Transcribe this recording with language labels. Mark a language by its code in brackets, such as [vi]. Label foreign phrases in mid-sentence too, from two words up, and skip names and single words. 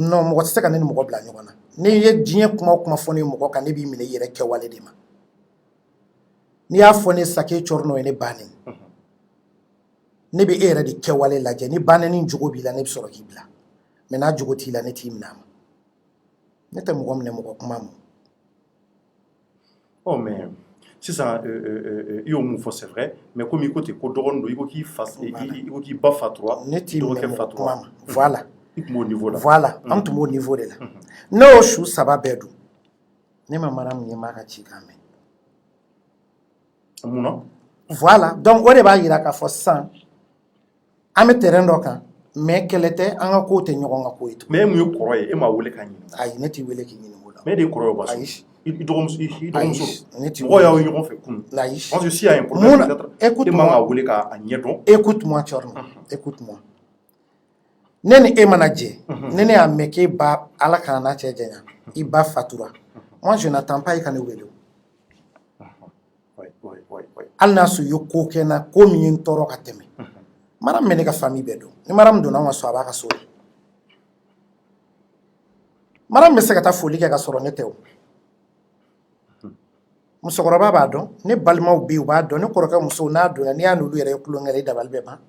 [bm] non mɔgɔ tɛ se ka ne ni mɔgɔ bila ɲɔgɔn na n'i ye diɲɛ kuma o kuma fɔ ne ye mɔgɔ kan ne b'i minɛ i yɛrɛ kɛwale de ma n'i y'a fɔ ne sake cɔri n'o ye ne bannen ne bɛ e yɛrɛ de kɛwale lajɛ ni banneni jogo b'i la ne bɛ sɔrɔ k'i bila mais n'a jogo t'i la ne t'i minɛ a ma ne tɛ mɔgɔ minɛ mɔgɔ kuma ma oh mais sisan i y'o mun fɔ [fr] c'est vrai mais comme [bm] i ko ten ko dɔgɔnin don i ko k'i k'i ba fatura ne t'i minɛ mɔgɔ kuma ma voilà i tun b'o niveau la voilà an tun b'o [fr] niveau de la [bm] ne y'o su 3 bɛɛ dun ne ma Mariam ye m'a ka cikan mɛn mun na [fr] voilà donc [bm] o de b'a jira k'a fɔ sisan an bɛ terrain dɔ kan mais kɛlɛ tɛ an ka kow tɛ ɲɔgɔn ka ko ye mais e mun ye kɔrɔ ye e m'a wele k'a ɲininka ayi ne t'i wele k'i ɲininka o la mais e de ye kɔrɔ ye o b'a ayi i dɔgɔmuso ne t'i mɔgɔw y'aw ye ɲɔgɔn fɛ kunun ayi [fr] parce que s'il y a un problème peut-être écoute [bm] e man ka wele k'a ɲɛdɔn [fr] écoute-moi Thierno écoute-moi [bm] ne ni e mana jɛ ne ne y'a mɛn k'e ba ala kana n'a cɛ janya i ba fatura [fr] moi je n'attends pas [bm] i ka ne wele o hali n'a sɔrɔ i ye ko kɛ n na ko min ye n tɔɔrɔ ka tɛmɛ Mariam bɛ ne ka famille bɛɛ dɔn ni Mariam donna an ka so a b'a ka so la Mariam bɛ se ka taa foli kɛ ka sɔrɔ ne tɛ o musokɔrɔba b'a dɔn ne balimaw bɛ yen u b'a dɔn ne kɔrɔkɛ musow n'a donna n'i y'a n'olu yɛrɛ ye kulonkɛ la i dabali bɛ ban